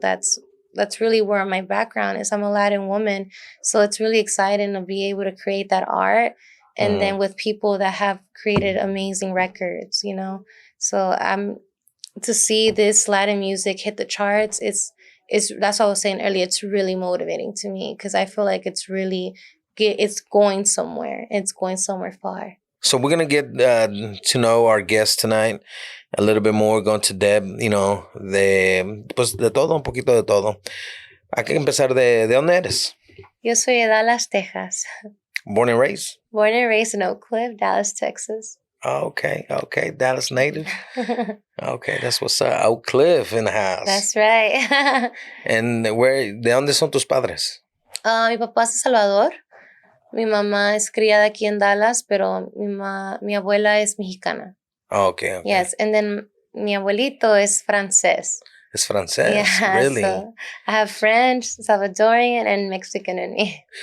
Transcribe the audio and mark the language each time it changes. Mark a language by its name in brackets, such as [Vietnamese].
[English] That's really where my background is. I'm a Latin woman, so it's really exciting to be able to create that art, and then with people that have created amazing records, So to see this Latin music hit the charts, it's that's what I was saying earlier. It's really motivating to me because I feel like it's going somewhere. It's going somewhere far. So we're gonna get to know our guest tonight a little bit more. Going to Deb, [Spanish] de todo, un poquito de todo. Hay que empezar ¿de dónde eres? Yo soy de Dallas, Texas. [English] Born and raised? Born and raised in Oak Cliff, Dallas, Texas. Okay. Dallas native. Okay, that's what's up. Oak Cliff in the house. That's right. And [Spanish] ¿de dónde son tus padres? Mi papá es de Salvador. Mi mamá es criada aquí en Dallas, pero mi abuela es mexicana. [English] Okay. Yes, and then [Spanish] mi abuelito es francés. [English] It's francés, Yeah, really? So I have French, Salvadorian, and Mexican in me.